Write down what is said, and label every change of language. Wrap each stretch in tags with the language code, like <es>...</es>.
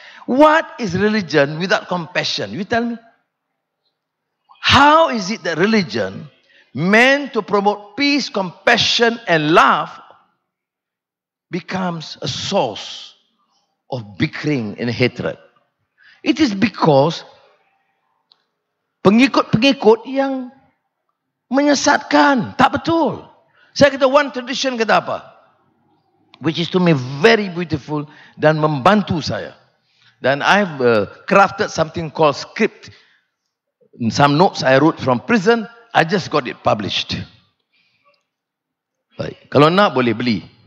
<en>What is religion without compassion? You tell me. How is it that religion meant to promote peace, compassion, and love becomes a source of bickering and hatred. It is because</en> <ms>pengikut-pengikut yang menyesatkan. Tak betul. Saya kata</ms> <en>one tradition</en> <ms>kata apa?</ms> <en>Which is to me very beautiful</en> <ms>dan membantu saya. Dan</ms> <en>I've crafted something called script. Some notes I wrote from prison, I just got it published.</en> <ms>Baik. Kalau nak boleh beli.</ms>